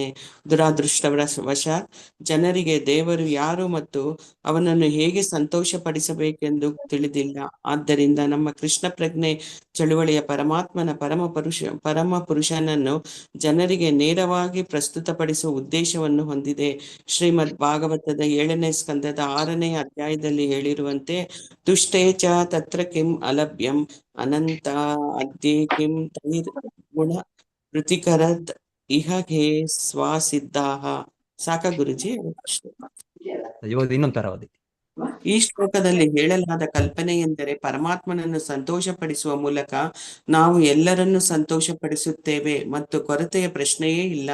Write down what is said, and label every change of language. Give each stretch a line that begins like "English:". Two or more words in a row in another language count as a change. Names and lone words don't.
Kannada: ದುರಾದೃಷ್ಟವಶಾತ್ ಜನರಿಗೆ ದೇವರು ಯಾರು ಮತ್ತು ಅವನನ್ನು ಹೇಗೆ ಸಂತೋಷಪಡಿಸಬೇಕೆಂದು ತಿಳಿದಿಲ್ಲ. ಆದ್ದರಿಂದ ನಮ್ಮ ಕೃಷ್ಣ ಪ್ರಜ್ಞೆ ಚಳುವಳಿಯ ಪರಮಾತ್ಮನ ಪರಮ ಪುರುಷನನ್ನು ಜನರಿಗೆ ನೇರವಾಗಿ ಪ್ರಸ್ತುತಪಡಿಸುವ ಉದ್ದೇಶವನ್ನು ಹೊಂದಿದೆ. ಶ್ರೀಮದ್ ಭಾಗವತದ 7ನೇ ಸ್ಕಂದದ 6ನೇ ಅಧ್ಯಾಯದಲ್ಲಿ ಹೇಳಿರುವಂತೆ,
Sanskrit: ತುಷ್ಟೇಚ ತತ್ರ ಕಿಂ ಅಲಭ್ಯಂ ಅನಂತ ಅದ್ಯೇ ಕಿಂ ತೈರ್ ಗುಣ ಕೃತಿಕರದ್ ಇಹ ಹೇ ಸ್ವಸಿದ್ಧಾಹ.
Kannada: ಸಾಕ ಗುರುಜಿ? ಇನ್ನೊಂದು ಅವಧಿ. ಈ ಶ್ಲೋಕದಲ್ಲಿ ಹೇಳಲಾದ ಕಲ್ಪನೆ ಎಂದರೆ ಪರಮಾತ್ಮನನ್ನು ಸಂತೋಷಪಡಿಸುವ ಮೂಲಕ ನಾವು ಎಲ್ಲರನ್ನೂ ಸಂತೋಷಪಡಿಸುತ್ತೇವೆ ಮತ್ತು ಕೊರತೆಯ ಪ್ರಶ್ನೆಯೇ ಇಲ್ಲ.